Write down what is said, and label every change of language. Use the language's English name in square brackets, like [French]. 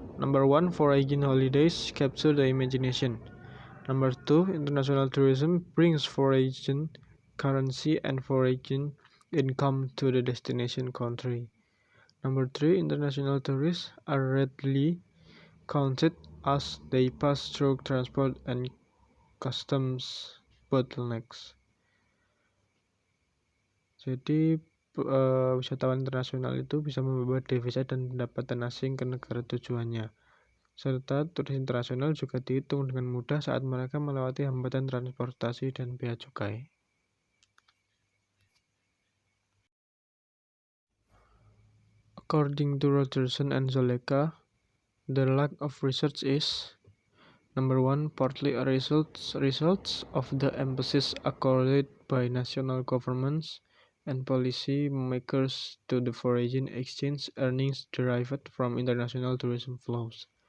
[English] Number one, foreign holidays capture the imagination. Number two, international tourism brings foreign currency and foreign income to the destination country. Number three, international tourists are readily counted as they pass through transport and customs bottlenecks. [Indonesian] Jadi wisatawan internasional itu bisa membawa devisa dan pendapatan asing ke negara tujuannya. Serta turis internasional juga dihitung dengan mudah saat mereka melewati hambatan transportasi dan bea cukai. [English] According to Rogerson and Zoleka, the lack of research is: number one, partly a result of the emphasis accorded by national governments and policy makers to the foreign exchange earnings derived from international tourism flows.